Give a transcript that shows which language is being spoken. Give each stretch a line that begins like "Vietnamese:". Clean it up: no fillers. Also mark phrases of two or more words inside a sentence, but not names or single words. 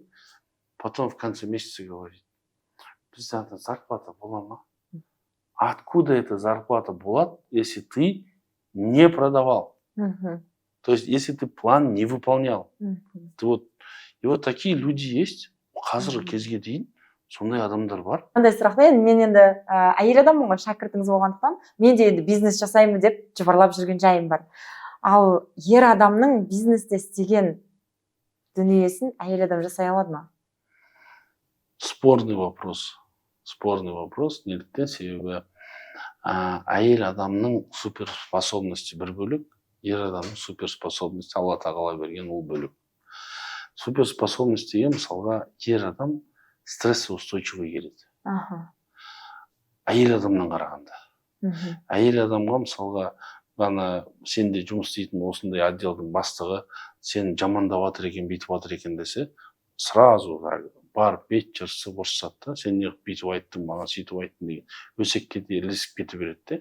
Russian: Потом в конце месяца говорит,
Kazakh: бізде зарплата бола ма?
Russian: Откуда эта зарплата болады, если ты не продавал? То есть, если ты план не выполнял. И вот такие люди есть.
Kazakh: Қазіргі кезге дейін сондай адамдар бар. Қандай сұрақ та, мен енді әйел адаммын ғой, шәкіртіңіз болғандықтан, мен де енді бизнес жасаймын деп жыбырлап жүрген жайым бар. Ал ер адамның бизнесте істеген дүниесін әйел адам жасай алады ма?
Russian: Спорный вопрос. Спорный вопрос.
Kazakh: Неліктен? Себебі әйел адамның суперспособности бір бөлек, ер адамның суперспособности Алла тағала берген ол бөлек. Суперспособность деген мысалға ер адам стрессоустойчивый келеді. Әйел адамнан қарағанда. Әйел адамға мысалға ғана сенде жұмыс істейтін осындай отделдің бастығы сен жамандап жатыр екен, бүйтіп жатыр екен десе, сразу барып бет жыртысып ұрсады да, сен неғып бүйтіп айттың, маған сөйтіп айттың деген өсекке де ілесіп кете береді де.